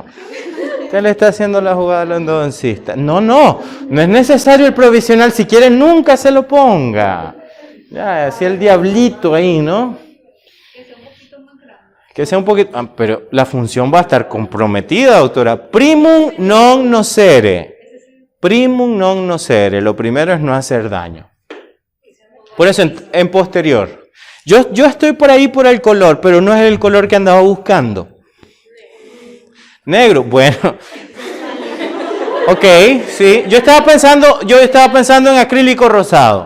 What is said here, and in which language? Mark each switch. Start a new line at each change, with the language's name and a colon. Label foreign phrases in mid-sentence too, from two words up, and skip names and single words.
Spanish: Usted le está haciendo la jugada al endodoncista. No es necesario el provisional. Si quiere, nunca se lo ponga. Ya, así el diablito ahí, ¿no? Que sea un poquito... pero la función va a estar comprometida, doctora.
Latin: Primum non nocere. Primum non nocere.
Spanish: Lo primero es no hacer daño. Por eso en posterior. Yo estoy por ahí por el color, pero no es el color que andaba buscando. Negro, bueno. Ok, sí. Yo estaba pensando en acrílico rosado.